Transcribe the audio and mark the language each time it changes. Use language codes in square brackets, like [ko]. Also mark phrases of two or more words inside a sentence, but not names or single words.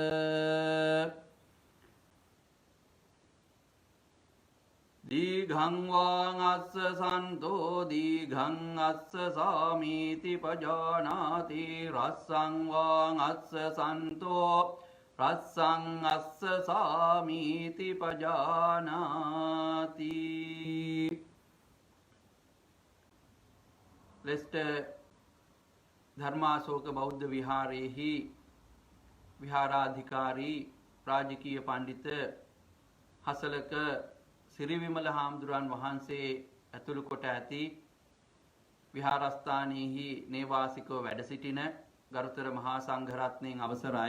[pi] දීඝං වාං අස්ස සන්තෝ දීඝං අස්ස සාමීති පජානාති රස්සං වාං අස්ස සන්තෝ රස්සං අස්ස සාමීති පජානාති. [si] ලෙස්ටර් ධර්මාශෝක බෞද්ධ විහාරයේහි විහාරාධිකාරී රාජකීය පඬිත හසලක සිරිවිමල හාමුදුරන් වහන්සේ ඇතුළු කොට ඇති විහාරස්ථානයේහි නේවාසිකව වැඩ සිටින ගරුතර මහා සංඝරත්නයන් අවසරයි.